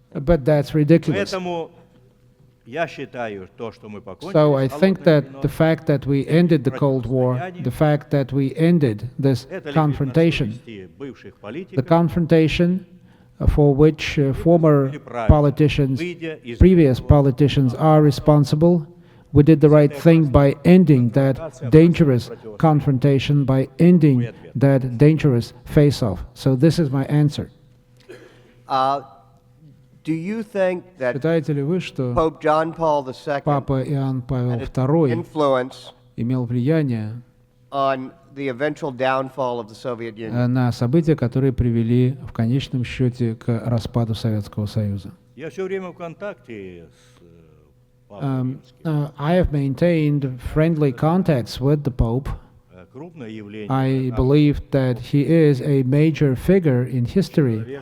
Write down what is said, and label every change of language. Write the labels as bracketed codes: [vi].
[en] But that's ridiculous. So I think that the fact that we ended the Cold War, the fact that we ended this confrontation, the confrontation for which former politicians, previous politicians are responsible, we did the right thing by ending that dangerous confrontation, by ending that dangerous face-off. So this is my answer. Do you think that [ru] Считаете ли вы, что [en] Pope John Paul II [ru] Папа Иоанн Павел [en] had II influence [ru] имел влияние [en] on the eventual downfall of the Soviet Union. [ru] на события, которые привели в конечном счете к распаду Советского Союза. Я все время в контакте с Папой Римским. [en] I have maintained friendly contacts with the Pope. [ru] Крупное явление. [en] I believe that he is a major figure in history.